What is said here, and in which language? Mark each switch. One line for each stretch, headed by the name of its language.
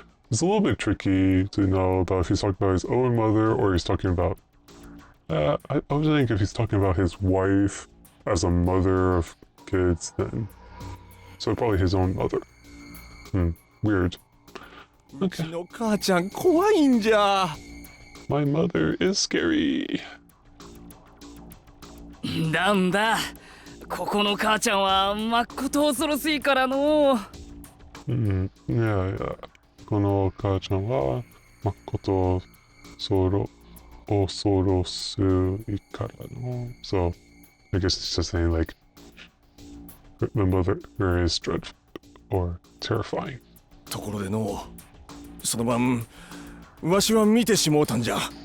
English: It's a little bit tricky to know about if he's talking about his own mother or he's talking about I was thinking if he's talking about his wife as a mother of kids then. So probably his own mother. Weird.
Japanese: うちの母ちゃん怖いんじゃ。
English: My mother is scary.
Japanese: なんだ、ここの母ちゃんはまっこと恐ろしいからの。
English: Yeah.
Japanese: この母ちゃんは誠恐ろしいからの。
English: So I guess it's just saying like the mother is dreadful or terrifying.
Japanese: ところでのその晩わしは見てしもうたんじゃ。